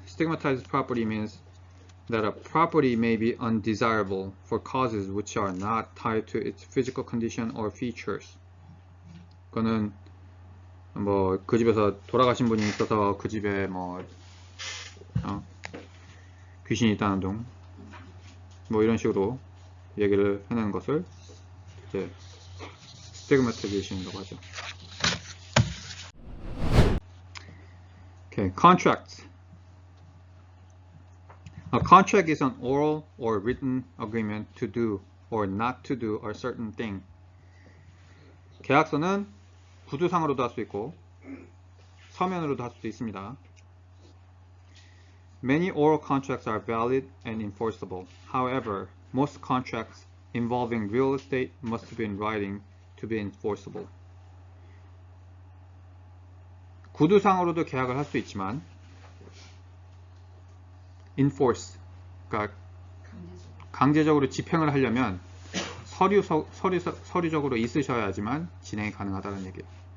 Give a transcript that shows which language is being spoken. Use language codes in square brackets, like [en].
[en] Stigmatized property means that a property may be undesirable for causes which are not tied to its physical condition or features. [ko] 그거는 뭐 그 집에서 돌아가신 분이 있어서 그 집에 뭐 귀신이 있다는 둥, 뭐 이런 식으로 얘기를 해내는 것을 이제 stigmatization이라고 하죠. [en] Okay, contracts. A contract is an oral or written agreement to do or not to do a certain thing. [ko] 계약서는 구두상으로도 할 수 있고 서면으로도 할 수도 있습니다. [en] Many oral contracts are valid and enforceable. However, most contracts involving real estate must be in writing to be enforceable. [ko] 구두상으로도 계약을 할 수 있지만 enforce, 그러니까 강제적으로 집행을 하려면 서류적으로 있으셔야지만 진행이 가능하다는 얘기예요.